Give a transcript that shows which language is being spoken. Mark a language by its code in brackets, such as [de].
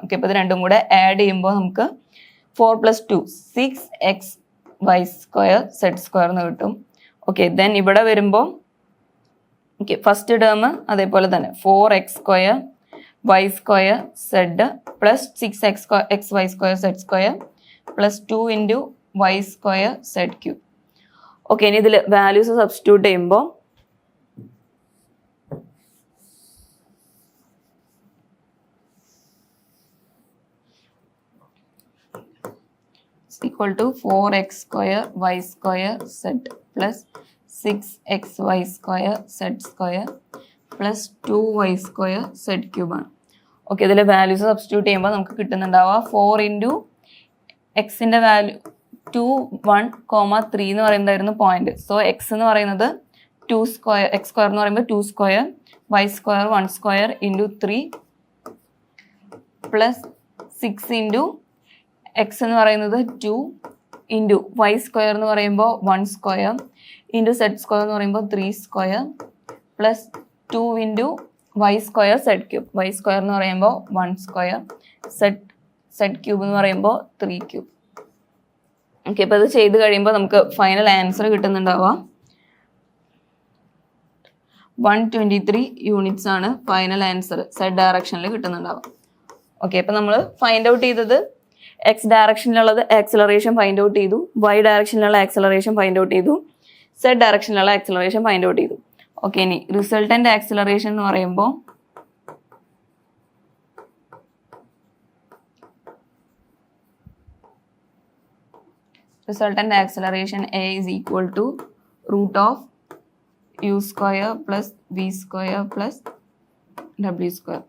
[ml] Okay, അപ്പോൾ ഇത് രണ്ടും കൂടെ ആഡ് ചെയ്യുമ്പോൾ നമുക്ക് 4 + 2 6XY² Z² എന്ന് കിട്ടും. ഓക്കെ, ദെൻ ഇവിടെ വരുമ്പോൾ ഓക്കെ ഫസ്റ്റ് ടേം അതേപോലെ തന്നെ 4x² y² z plus 6xy² z² plus 2 × y² z³. Okay, ഇനി ഇതിൽ വാല്യൂസ് സബ്സ്റ്റിറ്റ്യൂട്ട് ചെയ്യുമ്പോൾ [en] equal to 4x² y² z plus 6xy² z² plus 2y² z³ [ml] ആണ്. ഓക്കെ, ഇതിലെ വാല്യൂസ് സബ്സ്റ്റിറ്റ്യൂട്ട് ചെയ്യുമ്പോൾ നമുക്ക് കിട്ടുന്നുണ്ടാവുക 4 × എക്സിൻ്റെ വാല്യൂ 2 1, 3 എന്ന് പറയുന്നതായിരുന്നു പോയിന്റ്. സോ എക്സ് എന്ന് പറയുന്നത് 2² x² എന്ന് പറയുമ്പോൾ 2² y² 1² × 3 പ്ലസ് 6 × എക്സ് എന്ന് പറയുന്നത് 2 × y² എന്ന് പറയുമ്പോൾ 1² × z² എന്ന് പറയുമ്പോൾ 3² പ്ലസ് 2 × y² z³ y² എന്ന് പറയുമ്പോൾ 1² z³ എന്ന് പറയുമ്പോൾ 3³. ഓക്കെ, അപ്പോൾ ഇത് ചെയ്ത് കഴിയുമ്പോൾ നമുക്ക് ഫൈനൽ ആൻസർ കിട്ടുന്നുണ്ടാവുക 123 യൂണിറ്റ്സ് ആണ് ഫൈനൽ ആൻസർ സെഡ് ഡയറക്ഷനിൽ കിട്ടുന്നുണ്ടാവുക. ഓക്കെ, അപ്പോൾ നമ്മൾ ഫൈൻഡ് ഔട്ട് ചെയ്തത് എക്സ് ഡയറക്ഷനിലുള്ളത് ആക്സിലറേഷൻ ഫൈൻഡ് ഔട്ട് ചെയ്തു, വൈ ഡയറക്ഷനിലുള്ള ആക്സിലറേഷൻ ഫൈൻഡ് ഔട്ട് ചെയ്തു, സെഡ് ഡയറക്ഷനിലുള്ള ആക്സിലറേഷൻ ഫൈൻഡ് ഔട്ട് ചെയ്തു. ഓക്കെ, ഇനി റിസൾട്ടന്റ് ആക്സിലറേഷൻ എന്ന് പറയുമ്പോൾ [en] resultant acceleration A is equal to √u² plus v² plus w².